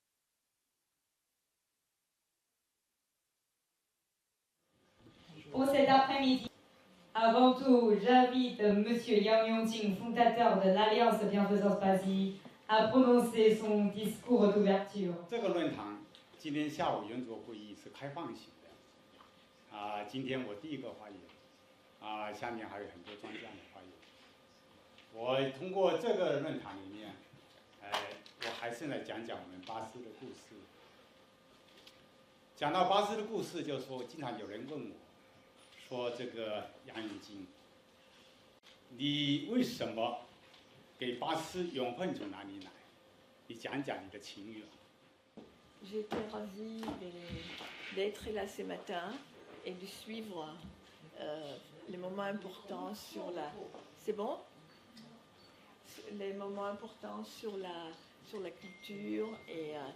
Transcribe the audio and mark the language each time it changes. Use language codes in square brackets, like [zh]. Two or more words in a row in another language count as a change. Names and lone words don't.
[fr] Pour cet après-midi, avant tout, j'invite M. Yang Yongjing, fondateur de l'Alliance Bienfaisance Paris, à prononcer son discours d'ouverture. [zh] 这个论坛今天下午圆桌会议是开放型的，今天我第一个发言，下面还有很多专家的发言。我通过这个论坛里面，我还是来讲讲我们巴斯的故事。讲到巴斯的故事，就是说，经常有人问我，说这个杨永金，你为什么给巴斯永恒从哪里来？你讲讲你的情缘。 [fr] J'étais ravie d'être là ce matin et de suivre les moments importants sur la. C'est bon? Les moments importants sur la culture et.